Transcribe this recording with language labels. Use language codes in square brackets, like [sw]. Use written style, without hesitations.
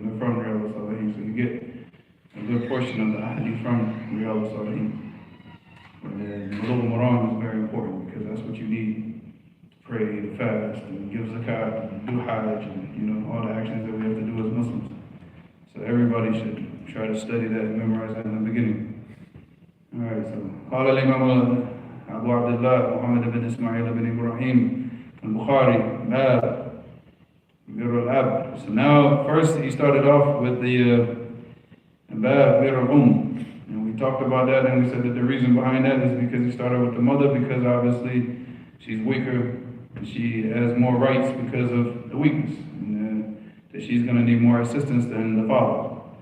[en] They're from Riyadh al-Salihin. So you get a good portion of the Hadith from Riyadh al-Salihin. Bulugh Maram is very important because that's what you need. Pray, to fast, and give zakat, and do hajj, and all the actions that we have to do as Muslims. So everybody should try to study that and memorize that in the beginning. Alright, so [ar] قال الإمام أبو عبد الله محمد بن إسماعيل بن إبراهيم البخاري باب بر الأب. [en] So now first he started off with the bab bir al-um, and we talked about that, and we said that the reason behind that is because he started with the mother, because obviously she's weaker. She has more rights because of the weakness, and that she's going to need more assistance than the father.